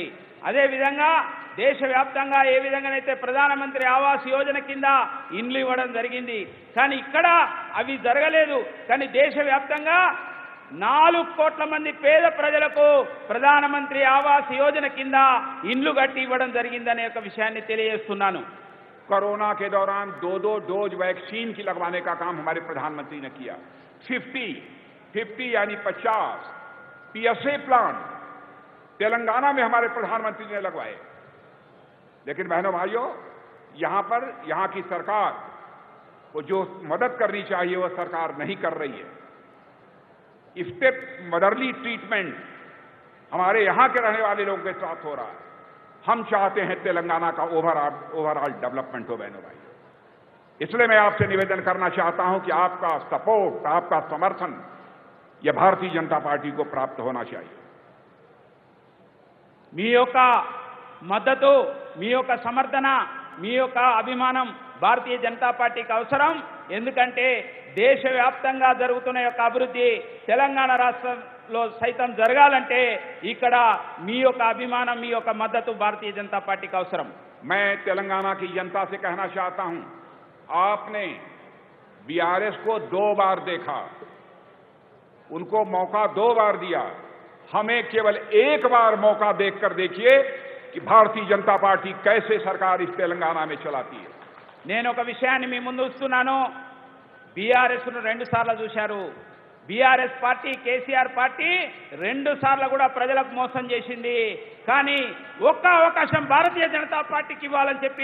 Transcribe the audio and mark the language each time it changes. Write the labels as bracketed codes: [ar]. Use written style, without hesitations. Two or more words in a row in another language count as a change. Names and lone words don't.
[te] అదేవిధంగా దేశవ్యాప్తంగా ఏ విధంగానైతే ప్రధానమంత్రి ఆవాస్ యోజన కింద ఇండ్లు ఇవ్వడం జరిగింది. కానీ ఇక్కడ అవి జరగలేదు. కానీ దేశవ్యాప్తంగా 4 కోట్ల మంది పేద ప్రజలకు ప్రధానమంత్రి ఆవాస్ యోజన కింద ఇండ్లు కట్టి ఇవ్వడం జరిగిందనే ఒక విషయాన్ని తెలియజేస్తున్నాను. [hi] कोरोना के दौरान 2-2 डोज वैक्सीन की लगवाने का काम हमारे प्रधानमंत्री ने किया. 50 यानी 50 PSA प्लांट तेलंगाना में हमारे प्रधानमंत्री ने लगवाए. लेकिन बहनों भाइयों, यहां की सरकार को जो मदद करनी चाहिए वह सरकार नहीं कर रही है. [en] step motherly treatment [hi] हमारे यहां के रहने वाले लोगों के साथ हो रहा है. हम चाहते हैं तेलंगाना का [en] overall development [hi] हो बहनों भाई. इसलिए मैं आपसे निवेदन करना चाहता हूं कि आपका सपोर्ट, आपका समर्थन यह भारतीय जनता पार्टी को प्राप्त होना चाहिए. [te] మీ యొక్క మద్దతు, మీ యొక్క సమర్థన, మీ యొక్క అభిమానం భారతీయ జనతా పార్టీకి అవసరం. ఎందుకంటే దేశవ్యాప్తంగా జరుగుతున్న యొక్క అభివృద్ధి తెలంగాణ రాష్ట్రంలో సైతం జరగాలంటే ఇక్కడ మీ యొక్క అభిమానం, మీ యొక్క మద్దతు భారతీయ జనతా పార్టీకి అవసరం. [hi] मैं तेलंगाना की जनता से कहना चाहता हूं, आपने बीआरएस को 2 बार देखा, उनको मौका 2 बार दिया. हमें केवल 1 बार मौका देखकर देखिए कि भारतीय जनता पार्टी कैसे सरकार इस तेलंगाना में चलाती है. [te] నేను ఒక విషయాన్ని మీ ముందు ఉంచుతున్నాను. బీఆర్ఎస్ను 2 సార్లు చూశారు. బీఆర్ఎస్ పార్టీ, కేసీఆర్ పార్టీ 2 సార్లు కూడా ప్రజలకు మోసం చేసింది. కానీ ఒక్క అవకాశం భారతీయ జనతా పార్టీకి ఇవ్వాలని చెప్పి